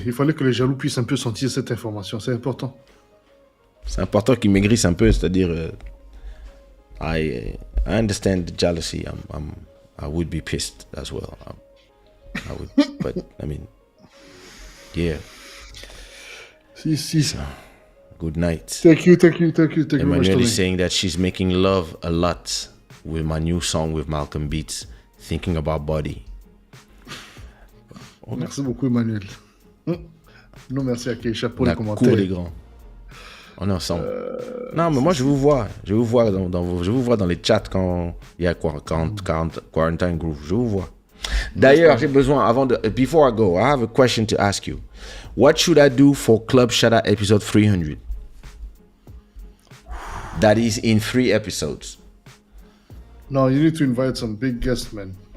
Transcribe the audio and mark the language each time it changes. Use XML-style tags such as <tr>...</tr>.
<fr>Il fallait que les jaloux puissent un peu sentir cette information. C'est important. C'est important qu'ils maigrissent un peu, c'est-à-dire,</fr> <en>I understand the jealousy. I would be pissed as well. I would, but I mean, yeah.</en> <fr>Si.</fr> <en>So, good night. Thank you. Emmanuel is saying that she's making love a lot with my new song with Malcolm Beats, thinking about Boddhi.</en> <fr>Merci beaucoup, Emmanuel. Non, merci à Kaysha pour les commentaires. Cours les grands. On est ensemble. Non, mais moi je vous vois dans les chats quand il y a Quarantine Groove. Je vous vois. D'ailleurs, j'ai besoin</fr> <en>before I go, I have a question to ask you. What should I do for Club Shada episode 300? That is in 3 episodes. No, you need to invite some big guests, man.</en>